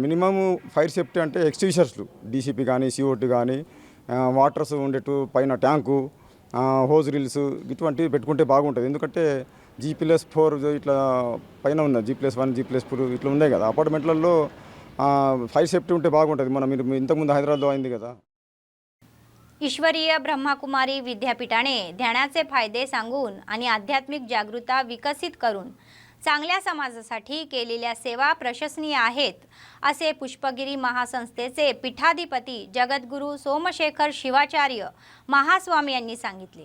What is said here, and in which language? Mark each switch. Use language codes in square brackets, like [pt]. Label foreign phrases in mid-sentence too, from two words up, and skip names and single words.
[en] minimum fire safety [te] అంటే ఎక్స్టింగ్విషర్స్లు DCP కానీ CO2 కానీ వాటర్స్ ఉండేటు పైన ట్యాంకు, [en] hose reels [te] ఇటువంటివి పెట్టుకుంటే బాగుంటుంది. ఎందుకంటే G+4 ఇట్లా పైన ఉన్న G+1, G+4 ఇట్లా ఉన్నాయి కదా అపార్ట్మెంట్లలో [en] fire safety [te] ఉంటే బాగుంటుంది. మీరు ఇంతకుముందు హైదరాబాద్లో అయింది కదా. [mr] ईश्वरीय ब्रह्माकुमारी विद्यापीठाने ध्यानाचे फायदे सांगून आणि आध्यात्मिक जागृतता विकसित करून चांगल्या समाजासाठी केलेल्या सेवा प्रशंसनीय आहेत असे पुष्पगिरी महासंस्थेचे पीठाधिपती जगद्गुरू सोमशेखर शिवाचार्य महास्वामी यांनी सांगितले.